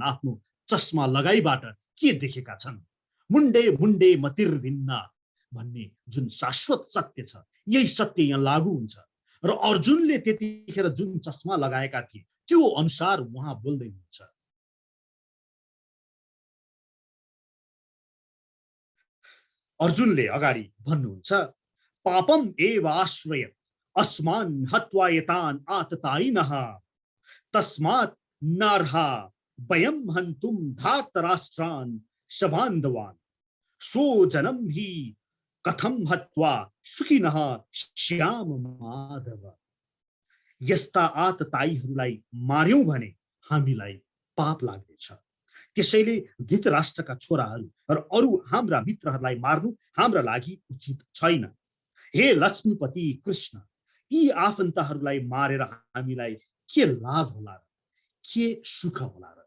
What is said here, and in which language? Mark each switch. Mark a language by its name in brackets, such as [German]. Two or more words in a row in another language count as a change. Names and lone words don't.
[Nepali] आफ्नो चस्मा लगाइबाट के देखेका छन्, [Sanskrit] मुण्डे मुण्डे मतिर्भिन्न [Nepali] भन्ने जुन शाश्वत सत्य छ, यही सत्य यहाँ लागू हुन्छ। र अर्जुनले त्यतिखेर जुन चस्मा लगाएका थिए त्यो अनुसार उहाँ बोल्दै हुनुहुन्छ। अर्जुनले अगाडि भन्नुहुन्छ, [Sanskrit] पापम एव आश्रय अस्मान् हत्वा यतान् आततायिनः तस्मात् नार्हा वयं हन्तुं धार्तराष्ट्रान् सबान्धवान् सो जनम हि कथम हत्वा सुखिनः श्याम माधव। [Nepali] यस्ता आततायीहरूलाई मार्यौं भने हामीलाई पाप लाग्नेछ। त्यसैले धृतराष्ट्रका छोराहरू र अरू हाम्रा मित्रहरूलाई मार्नु हाम्रा लागि उचित छैन। हे लक्ष्मीपति कृष्ण, यी आफन्तहरूलाई मारेर हामीलाई के लाभ होला र, के सुख होला र?